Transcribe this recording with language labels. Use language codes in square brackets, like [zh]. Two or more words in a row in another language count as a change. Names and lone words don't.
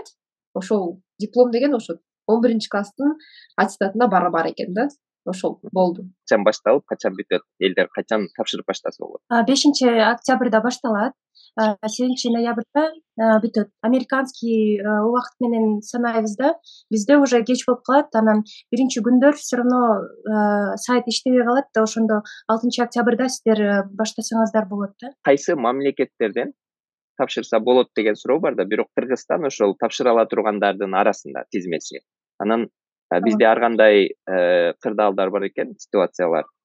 [ky] Ошол диплом деген ошо 11 класстын аттестатына барабар экен да. Ошол болду. Качан башталып, качан бүтөт? Элдер качан тапшырып баштаса болот? 5-октябрда башталат. 7-ноябрда бүтөт. Американский убакыт менен санайбыз да. Бизде уже кеч болуп калат. Анан биринчи күндөр [ru] все равно [ky] сайт иштебей калат да, ошондо 6-октябрда сиздер баштасаңыздар болот да. Кайсы мамлекеттерден тапшырса болот деген суроо бар да, бирок Кыргызстан ошол тапшыра ала тургандардын арасында тизмеси. Анан бизде ар кандай кырдаалдар бар экен, ситуациялар.